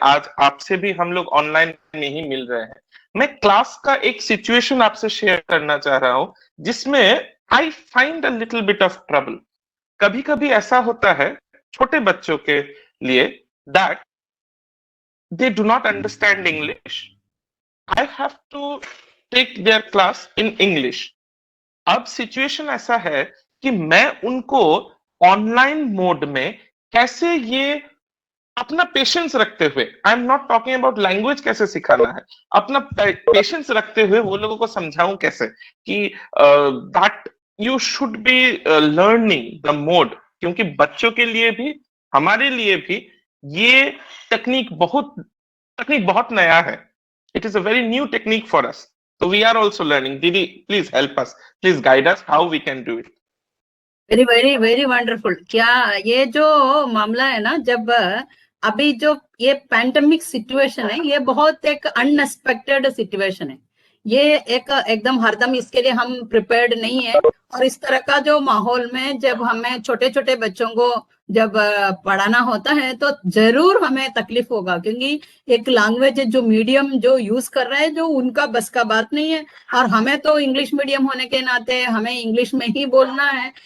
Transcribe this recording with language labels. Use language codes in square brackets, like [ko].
[hi] आज आपसे भी हम लोग ऑनलाइन में ही मिल रहे हैं। मैं क्लास का एक सिचुएशन आपसे शेयर करना चाह रहा हूं जिसमें [en] I find a little bit of trouble. [hi] कभी कभी ऐसा होता है छोटे बच्चों के लिए [en] That they do not understand English. I have to take their class in English. [hi] अब सिचुएशन ऐसा है कि मैं उनको ऑनलाइन मोड में कैसे ये अपना पेशेंस रखते हुए, [en] I am not talking about language [hi] कैसे सिखाना है, अपना पेशेंस रखते हुए वो लोगों को समझाऊं कैसे कि [en] That you should be learning the mode. [hi] क्योंकि बच्चों के लिए भी हमारे लिए भी ये तकनीक बहुत नया है। [en] It is a very new technique for us, so we are also learning. Didi, please help us, please guide us how we can do it. Very very very wonderful. [hi] क्या ये जो मामला है ना, जब अभी जो ये पैंडेमिक सिचुएशन है, ये बहुत एक अनएक्सपेक्टेड सिचुएशन है। ये एक एकदम हरदम इसके लिए हम प्रिपेयर्ड नहीं है। और इस तरह का जो माहौल में जब हमें छोटे छोटे बच्चों को जब पढ़ाना होता है तो जरूर हमें तकलीफ होगा, क्योंकि एक लैंग्वेज जो मीडियम जो यूज कर रहे हैं जो उनका बस का बात नहीं है, और हमें तो इंग्लिश मीडियम होने के नाते हमें इंग्लिश में ही बोलना है।